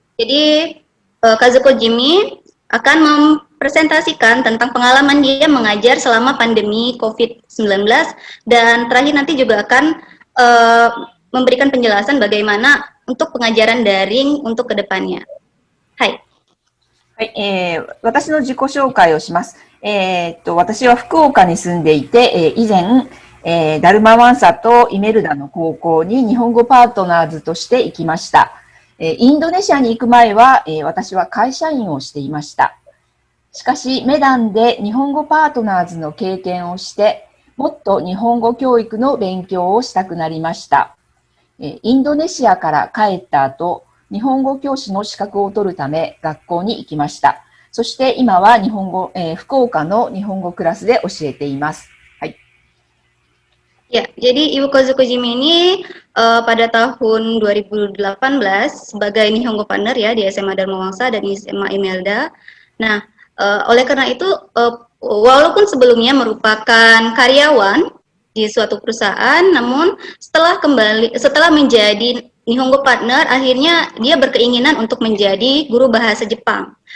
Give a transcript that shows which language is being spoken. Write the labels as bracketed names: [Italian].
[Indonesian] Jadi Kazuko Zimi akan mempresentasikan tentang pengalaman dia mengajar selama pandemi COVID-19, dan terakhir nanti juga akan memberikan penjelasan bagaimana untuk pengajaran daring untuk kedepannya. Hai. [Japanese] はい、私の自己紹介をします。私は福岡に住んでいて、以前、ダルマワンサとイメルダの高校に日本語パートナーズとして行きました。インドネシアに行く前は、私は会社員をしていました。しかし、メダンで日本語パートナーズの経験をして、もっと日本語教育の勉強をしたくなりました。インドネシアから帰った後、日本語教師の資格を取るため学校に行きました。そして今は福岡の日本語クラスで教えています。はい。 [Indonesian] Ya, jadi Ibu Kazuko Zimi ini pada tahun 2018 sebagai Nihongo Partner ya di SMA Dharma Wangsa dan SMA Imelda. Nah, oleh karena itu walaupun sebelumnya merupakan karyawan di suatu perusahaan, namun setelah menjadi Nihongo Partner, akhirnya dia berkeinginan untuk menjadi guru bahasa Jepang.